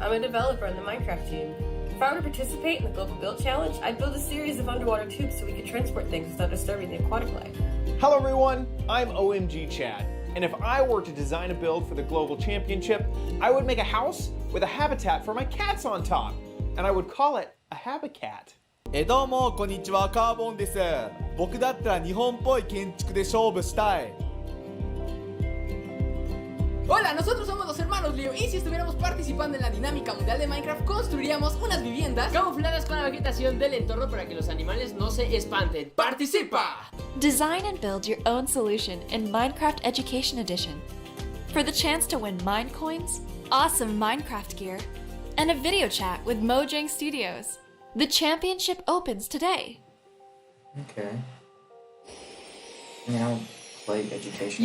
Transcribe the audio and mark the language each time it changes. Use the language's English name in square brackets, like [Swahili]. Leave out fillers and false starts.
[English] I'm a developer on the Minecraft team. If I were to participate in the Global Build Challenge, I'd build a series of underwater tubes so we could transport things without disturbing the aquatic life. Hello everyone, I'm OMG Chad. And if I were to design a build for the Global Championship, I would make a house with a habitat for my cats on top. And I would call it a habitat. [Japanese] どうもこんにちは、カーボンです。僕だったら日本っぽい建築で勝負したい。 [Spanish] Hola, nosotros somos los hermanos Leo y si estuviéramos participando en la dinámica mundial de Minecraft construiríamos unas viviendas camufladas con la vegetación del entorno para que los animales no se espanten. ¡Participa! [English] Design and build your own solution in Minecraft Education Edition. For the chance to win mine coins, awesome Minecraft gear, and a video chat with Mojang Studios. The championship opens today. Okay. Now, play education.